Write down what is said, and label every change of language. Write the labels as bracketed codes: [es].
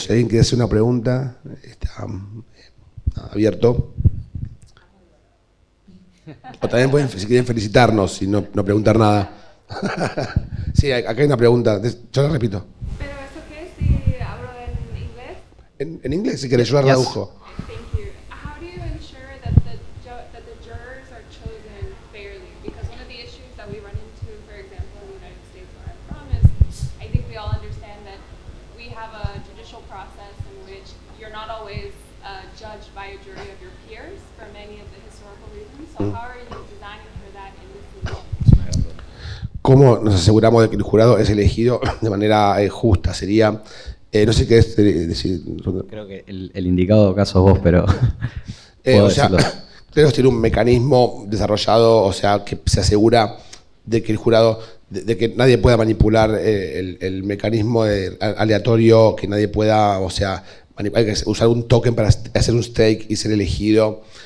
[es] Si alguien quiere hacer una pregunta, está abierto. O también pueden, si quieren, felicitarnos y no preguntar nada. Sí, acá hay una pregunta. Yo la repito. ¿Pero eso qué es si hablo en inglés? En inglés, si querés, yo la tradujo. [en] Thank you. How do you ensure that the jurors are chosen fairly? Because one of the issues that we run into, for example, in the United States where I'm from, is I think we all understand that we have a judicial process in which you're not always judged by a jury of your peers for many of the historical reasons. So how are you designing for that in this law? [es] ¿Cómo nos aseguramos de que el jurado es elegido de manera justa? Sería, no sé qué es decir. Creo que el indicado caso es vos, pero puedo O sea, decirlo. Kleros tiene un mecanismo desarrollado, o sea, que se asegura de que el jurado, de que nadie pueda manipular el mecanismo aleatorio, que nadie pueda, o sea, hay que usar un token para hacer un stake y ser elegido.